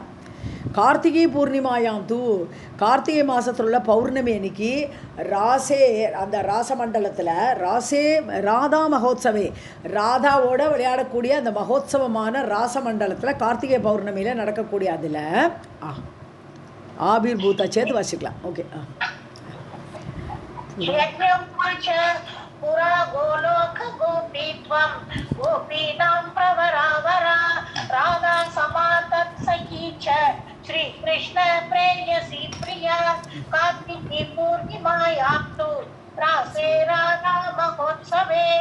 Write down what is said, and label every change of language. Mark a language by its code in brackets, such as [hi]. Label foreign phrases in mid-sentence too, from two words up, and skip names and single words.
[sa] कार्तिकी पूर्णिमायाम् तु, [ta] கார்த்திகை மாதத்தில் உள்ள பௌர்ணமி அன்னைக்கு ராசே, அந்த ராசமண்டலத்தில் [sa] रासे राधा महोत्सवे, [ta] ராதாவோட விளையாடக்கூடிய அந்த மகோத்சவமான ராசமண்டலத்தில் கார்த்திகை பௌர்ணமியில் நடக்கக்கூடிய அதில் ஆபிர்பூதா சேர்த்து வாசிக்கலாம். ஓகே. [sa] पुरा गोलोक गोपीत्वं गोपीनां प्रवरावरा राधा समातत्सखी च श्रीकृष्ण प्रेयसी प्रिया कार्तिकी पूर्णिमायां तु रासे राधा महोत्सवे.